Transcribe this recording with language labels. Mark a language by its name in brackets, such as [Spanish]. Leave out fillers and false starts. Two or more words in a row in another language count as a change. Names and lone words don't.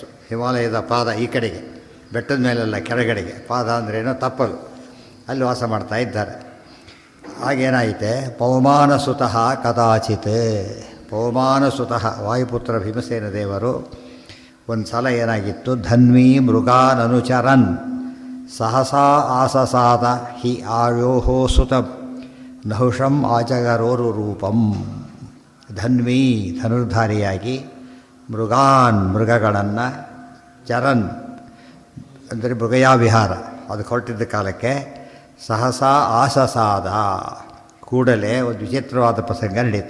[Kannada] ಹಿಮಾಲಯದ ಪಾದ ಈ ಕಡೆಗೆ, ಬೆಟ್ಟದ ಮೇಲೆಲ್ಲ ಕೆಳಗಡೆಗೆ. ಪಾದ ಅಂದ್ರೇನೋ ತಪ್ಪಲು, ಅಲ್ಲಿ ವಾಸ ಮಾಡ್ತಾ ಇದ್ದಾರೆ. ಆಗೇನಾಯಿತೆ, [Sanskrit] ಪವಮಾನಸುತಃ ಕದಾಚಿತ್. [Kannada] ಪವಮಾನಸುತಃ ವಾಯುಪುತ್ರ ಭೀಮಸೇನ ದೇವರು ಒಂದು ಸಲ ಏನಾಗಿತ್ತು, [Sanskrit] ಧನ್ವೀ ಮೃಗಾನನುಚರನ್ ಸಹಸಾ ಆಸಸಾದ ಹಿ ಆಯೋಹೋ ಸುತಂ ನಹುಷಂ ಆಚಗರೋರು ರೂಪಂ. [Kannada] ಧನ್ವೀ ಧನುರ್ಧಾರಿಯಾಗಿ, ಮೃಗಾನ್ ಮೃಗಗಳನ್ನು, ಚರನ್ ಅಂದರೆ ಮೃಗಯಾವಿಹಾರ ಅದಕ್ಕೆ ಹೊರಟಿದ್ದ ಕಾಲಕ್ಕೆ, [Sanskrit] ಸಹಸಾ ಆಸಸಾದ [Kannada] ಕೂಡಲೇ ಒಂದು ವಿಚಿತ್ರವಾದ ಪ್ರಸಂಗ ನಡೀತು.